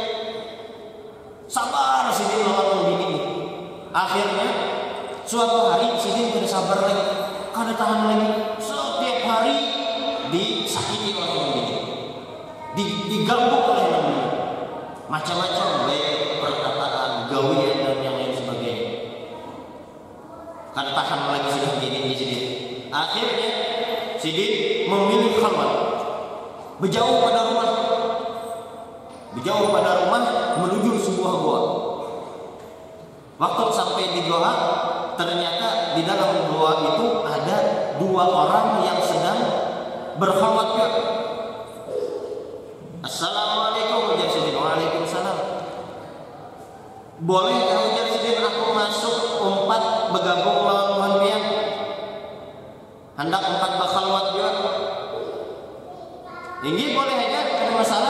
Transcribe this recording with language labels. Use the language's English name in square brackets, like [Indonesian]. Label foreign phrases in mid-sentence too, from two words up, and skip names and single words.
[Banjar] Sabar si bini lawan bini. Akhirnya suatu hari si bini tidak sabar lagi, kada tahan lagi. [Indonesian] Setiap hari disakiti oleh bini, diganggu oleh bini, macam-macam baik perkataan, gawian dan yang lain sebagainya. [Banjar] Kada tahan lagi sudah begini di sini. [Indonesian] Akhirnya Sidin memilih khalwat, berjauh pada rumah menuju sebuah gua. Waktu sampai di gua, ternyata di dalam gua itu ada dua orang yang sedang berkhalwat. Assalamualaikum ujar Sidin. Waalaikumsalam. [Banjar] Boleh kalau ujar Sidin aku masuk umpat bergabung lawan pian? [Indonesian] Hendak umpat berkhalwat juga. [Banjar] Tinggi boleh aja, ada masalah.